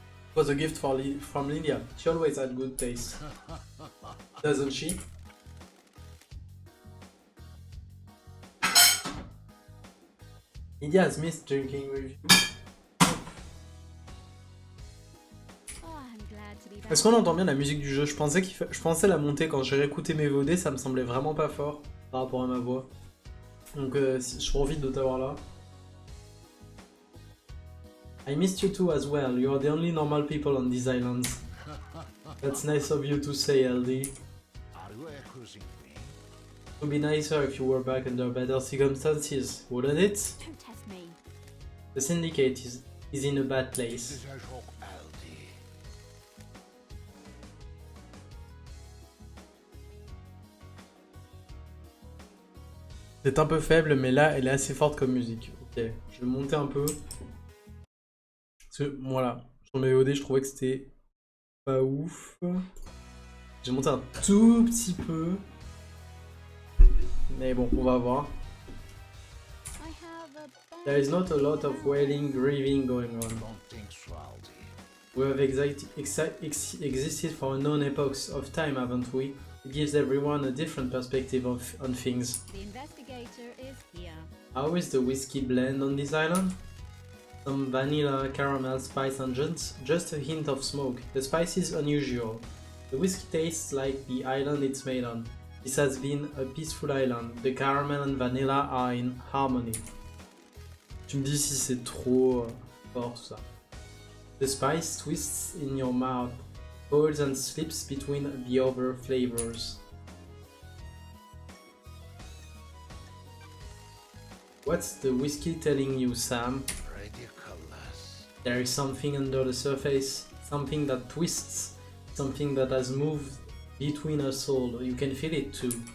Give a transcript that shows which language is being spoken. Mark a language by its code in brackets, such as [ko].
[en] It was a gift from Lydia. She always had good taste. Doesn't she? Lydia has missed drinking with you. Oh, I'm glad to be back. [fr] Est-ce qu'on entend bien la musique du jeu? Je pensais la monter quand j'ai réécouté mes VOD, ça me semblait vraiment pas fort par rapport à ma voix. Donc je profite de t'avoir là. [en] I missed you too as well. You are the only normal people on these islands. That's nice of you to say, LD. Are you accusing me? It would be nicer if you were back under better circumstances, wouldn't it? Don't test me. The Syndicate is in a bad This place. is a joke, Aldi. [fr] C'est un peu faible, mais là, elle est assez forte comme musique. Ok, je vais monter un peu. Parce que, voilà, sur mes VOD, je trouvais que c'était pas ouf. J'ai monté un tout petit peu. Mais bon, on va voir. [en] I There is not a lot of wailing, grieving going on. Don't think so, Aldi. We have existed for unknown epochs of time, haven't we? It gives everyone a different perspective on things. The investigator is here. How is the whiskey blend on this island? Some vanilla, caramel, spice and just a hint of smoke. The spice is unusual. The whiskey tastes like the island it's made on. This has been a peaceful island. The caramel and vanilla are in harmony. [fr] Tu me dis si c'est trop fort tout ça. [en] The spice twists in your mouth, folds and slips between the other flavors. What's the whiskey telling you, Sam? Ridiculous. There is something under the surface, something that twists, something that has moved between us all. You can feel it too.